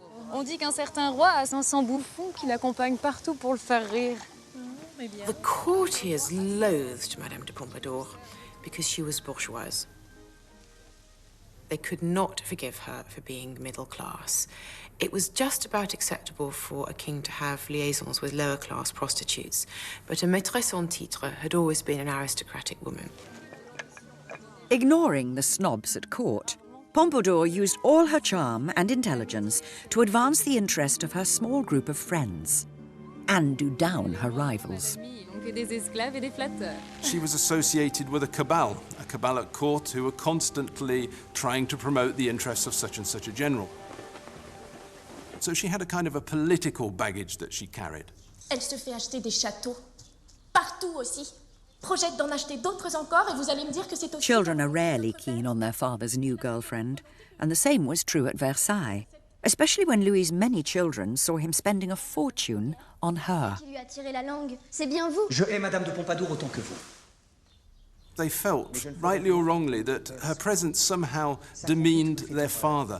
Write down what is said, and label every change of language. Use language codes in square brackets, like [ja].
[fr] On dit qu'un certain roi a 500 bouffons qui l'accompagnent partout pour le faire rire. [en] The courtiers loathed Madame de Pompadour because she was bourgeoise. They could not forgive her for being middle class. It was just about acceptable for a king to have liaisons with lower class prostitutes, but a maîtresse en titre had always been an aristocratic woman. Ignoring the snobs at court, Pompadour used all her charm and intelligence to advance the interest of her small group of friends and do down her rivals. She was associated with a cabal at court who were constantly trying to promote the interests of such and such a general. So she had a kind of a political baggage that she carried. [fr] Elle se fait acheter des châteaux, partout aussi. Projette d'en acheter d'autres encore et vous allez me dire que c'est aussi... [en] Children are rarely keen on their father's new girlfriend, and the same was true at Versailles, especially when Louis's many children saw him spending a fortune on her. [fr] Qui lui a tiré la langue, c'est bien vous. Je hais Madame de Pompadour autant que vous. [en] They felt, rightly or wrongly, that her presence somehow demeaned their father.